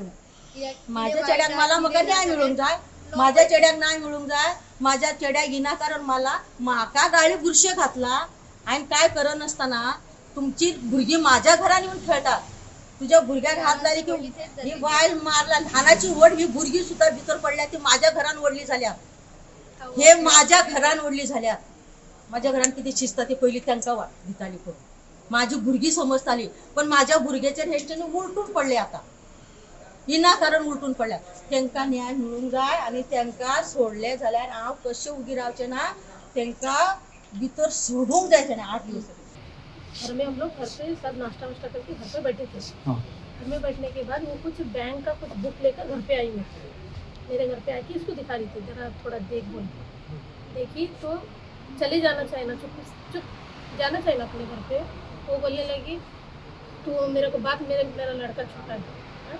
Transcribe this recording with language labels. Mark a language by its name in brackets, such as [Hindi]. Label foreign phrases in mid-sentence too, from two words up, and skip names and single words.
[Konkani] माझ्या चेड्याक मला म्हाका न्याय मिळूंक जाय माझ्या चेड्याक न्याय मिळूंक जाय माझ्या चेड्याक विनाकारण मला म्हाका गाळी बुरशे घातला आणि काय करत नसताना तुमची भुरगी माझ्या घरान येऊन खेळतात तुझ्या भुरग्याक हात लायले की ही बायल मारला लहानाची वड ही भुरगी सुद्धा भितर पडल्या ती माझ्या घरान ओढली झाल्या हे माझ्या घरान ओढली झाल्या माझ्या घरान किती शिस्त ती पहिली त्यांका भिताली करून माझी भुरगी समजताली पण माझ्या भुरग्याचेर हेच्याने उलटून पडले आता विनाकारण उलटून पडल्या त्यांका न्याय मिळूंक जाय आणि त्यांका सोडले जाल्यार हांव कशें उगी रावचे ना त्यांका भितर सोडूंक जाय तेणे 8 दिवस [Hindi] घर में हम लोग घर पे सब नाश्ता वाश्ता करके घर पे बैठे थे घर में बैठने के बाद वो कुछ बैंक का कुछ बुक लेकर घर पे आई मैं मेरे घर पे आके इसको दिखा रही थी जरा थोड़ा देख बोल देखी तो चले जाना चाहिए ना चुप जाना चाहिए ना अपने घर पे वो बोलने लगी तो मेरे को बात मेरा लड़का छोटा है हाँ?